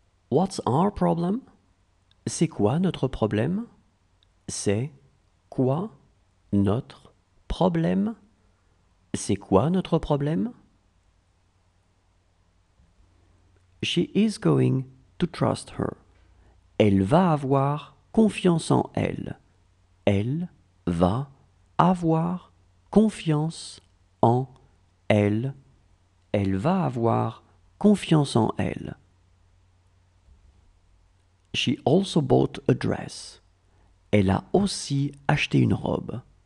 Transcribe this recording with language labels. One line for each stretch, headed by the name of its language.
English: What's our problem?
French: C'est quoi notre problème? C'est quoi notre problème? C'est quoi notre problème?
English: She is going to trust her.
French: Elle va avoir confiance en elle. Elle va avoir confiance en elle. Elle va avoir confiance en elle.
English: She also bought a dress.
French: Elle a aussi acheté une robe.